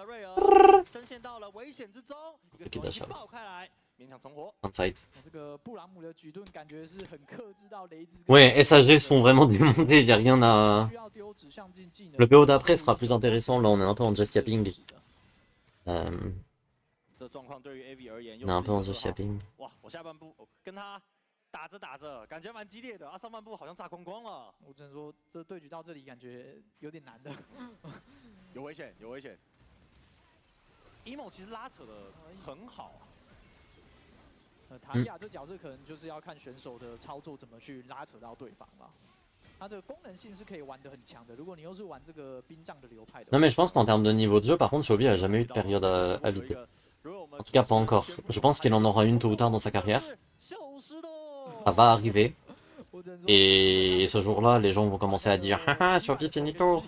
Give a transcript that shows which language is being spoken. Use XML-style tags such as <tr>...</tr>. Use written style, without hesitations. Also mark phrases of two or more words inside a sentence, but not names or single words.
<en>Ok, dash out. Un fight.</en> <fr>Ouais, SHG se font vraiment démonter, il n'y a rien à... Le PO d'après sera plus intéressant, là on est un peu en</fr> <en>just yapping.</en> <fr>On est un peu en</fr> <en>just yapping.</en> <zh>打着打着，感觉蛮激烈的啊！上半部好像炸光光了。我只能说，这对局到这里感觉有点难的。有危险，有危险。emo 其实拉扯的很好啊。塔利亚这角色可能就是要看选手的操作怎么去拉扯到对方了。</zh> <fr>Non mais je pense qu'en termes de niveau de jeu, par contre, Chovy a jamais eu de période à vider. En tout cas, pas encore. Je pense qu'il en aura une tôt ou tard dans sa carrière. Ça va arriver. Et ce jour-là, les gens vont commencer à dire haha, Chovy finito.</fr>